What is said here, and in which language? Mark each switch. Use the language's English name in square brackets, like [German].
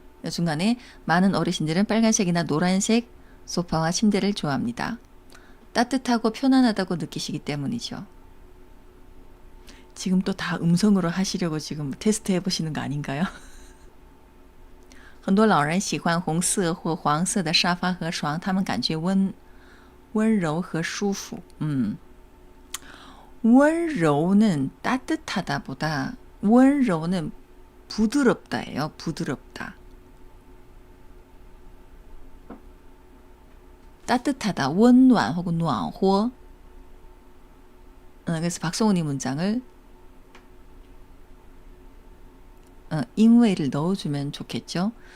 [Korean] 중간에 많은 어르신들은 빨간색이나 노란색 소파와 침대를 좋아합니다. 따뜻하고 편안하다고 느끼시기 때문이죠. 지금 또 다 음성으로 하시려고 지금 테스트 해보시는 거 아닌가요? [Chinese] 很多老人喜欢红色或黄色的沙发和床，他们感觉温柔和舒服. [Korean] 温柔는 따뜻하다보다 温柔는 부드럽다예요. 부드럽다. 따뜻하다, 温暖 혹은 暖和. 그래서 박성훈이 문장을 因为를 넣어주면 좋겠죠.